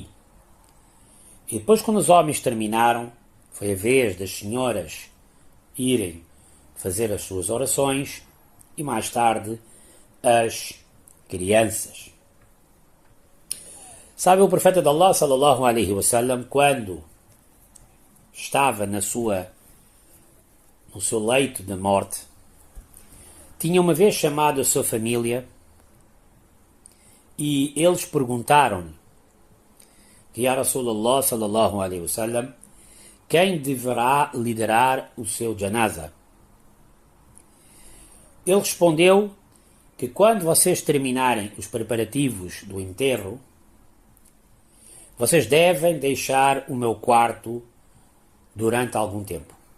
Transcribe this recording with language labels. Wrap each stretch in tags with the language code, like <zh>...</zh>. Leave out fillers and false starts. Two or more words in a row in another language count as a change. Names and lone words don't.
<pt>E depois, quando os homens terminaram, foi a vez das senhoras irem fazer as suas orações e mais tarde as crianças. Sabe, o profeta de Allah,</pt> <ar>صلى الله عليه وسلم,</ar> <pt>quando estava no seu leito de morte, tinha uma vez chamado a sua família e eles perguntaram-lhe que,</pt> <ar>يا رسول الله صلى الله عليه وسلم,</ar> <pt>quem deverá liderar o seu janaza? Ele respondeu que quando vocês terminarem os preparativos do enterro, vocês devem deixar o meu quarto durante algum tempo.</pt>